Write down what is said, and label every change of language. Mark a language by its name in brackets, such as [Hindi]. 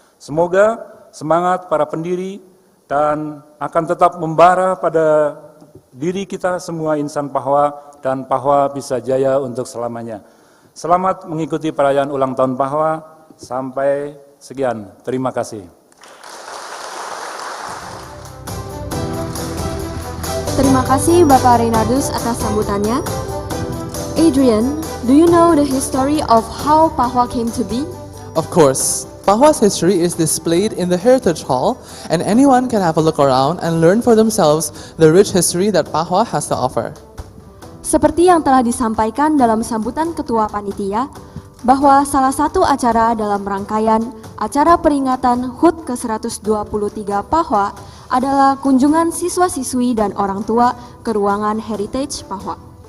[Indonesian] Semoga semangat para pendiri dan akan tetap membara pada diri kita semua insan Pahwa, dan Pahwa bisa jaya untuk selamanya. Selamat mengikuti perayaan ulang tahun Pahwa. Sampai sekian. Terima kasih. Terima kasih Bapak Reynardus atas sambutannya. [English] Adrian, do you know the history of how Pahwa came to be? Of course, Pahwa's history is displayed in the Heritage Hall, and anyone can have a look around and learn for themselves the rich history that Pahwa has to offer. [Indonesian] Seperti yang telah disampaikan dalam sambutan Ketua Panitia, bahwa salah satu acara dalam rangkaian acara peringatan HUT ke-123 Pahwa adalah kunjungan siswa-siswi dan orang tua ke ruangan Heritage Pahwa.